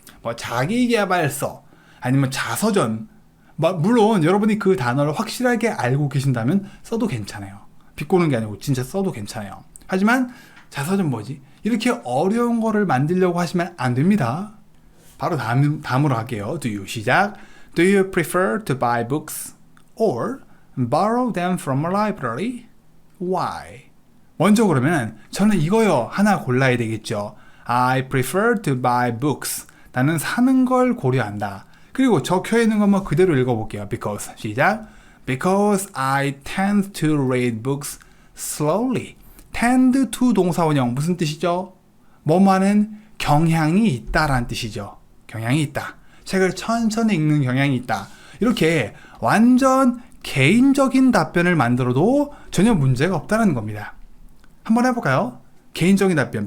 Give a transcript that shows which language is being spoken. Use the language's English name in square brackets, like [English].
[Korean] 뭐 자기계발서 아니면 자서전 물론 여러분이 그 단어를 확실하게 알고 계신다면 써도 괜찮아요. 비꼬는 게 아니고 진짜 써도 괜찮아요. 하지만 자서전 뭐지? 이렇게 어려운 거를 만들려고 하시면 안 됩니다. 바로 다음으로 할게요. [English] Do you [Korean] 시작. [English] Do you prefer to buy books or borrow them from a library? Why? [Korean] 먼저 그러면 저는 이거요. 하나 골라야 되겠죠. [English] I prefer to buy books. [Korean] 나는 사는 걸 고려한다. 그리고 적혀 있는 것만 그대로 읽어볼게요. Because 시작. [English] Because I tend to read books slowly. [Korean] tend to 동사원형 무슨 뜻이죠? 뭐뭐하는 경향이 있다라는 뜻이죠. 경향이 있다. 책을 천천히 읽는 경향이 있다. 이렇게 완전 개인적인 답변을 만들어도 전혀 문제가 없다는 겁니다. 한번 해볼까요? 개인적인 답변.